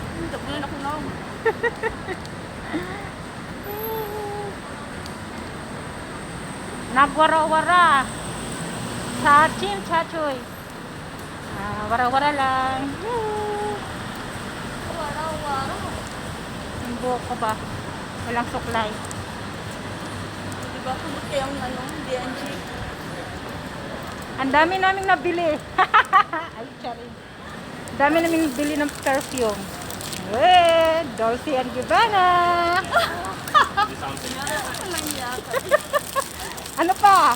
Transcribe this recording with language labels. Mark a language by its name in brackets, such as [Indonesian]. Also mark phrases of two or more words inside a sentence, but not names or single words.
[Filipino] Tabunan ako na. Nagwara-wara. Chachim, chachoy. Wara-wara lang. Wara-wara. Yung buhok ko ba? Walang suklay. Diba kung kayang DNG? Ang dami naming nabili. Ay, charing. Ang dami naming nabili ng perfume. Dolce and Gabbana. Ano pa?